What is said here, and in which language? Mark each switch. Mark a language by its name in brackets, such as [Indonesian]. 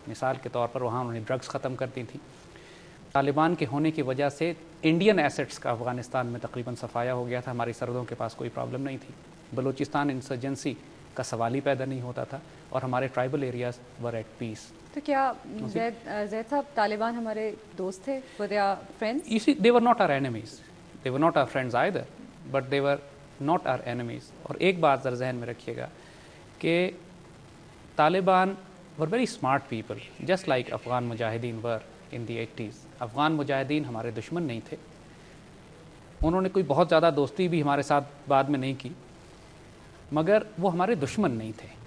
[Urdu] مثال کے طور پر وہاں انہوں نے ڈرگس ختم کر دی تھی. طالبان کے ہونے کی وجہ سے انڈین ایسٹس کا افغانستان میں تقریباً صفایا ہو گیا تھا. ہماری سرحدوں کے پاس کوئی پرابلم نہیں تھی. بلوچستان انسرجنسی کا سوال ہی پیدا نہیں ہوتا تھا اور ہمارے tribal areas [English] Were at peace. [Urdu] تو کیا زید صاحب طالبان ہمارے دوست تھے؟ [English] were they our friends? You see, they were not our enemies. They were not our friends either, but they were not our enemies. [Urdu] اور ایک بات ذرا ذہن میں رکھیے گا کہ Taliban [English] were very smart people, just like [Urdu] Afghan مجاہدین [English] were in the 80s. [Urdu] Afghan مجاہدین ہمارے دشمن نہیں تھے. انہوں نے کوئی بہت زیادہ دوستی بھی ہمارے ساتھ بعد میں نہیں کی مگر وہ ہمارے دشمن نہیں تھے.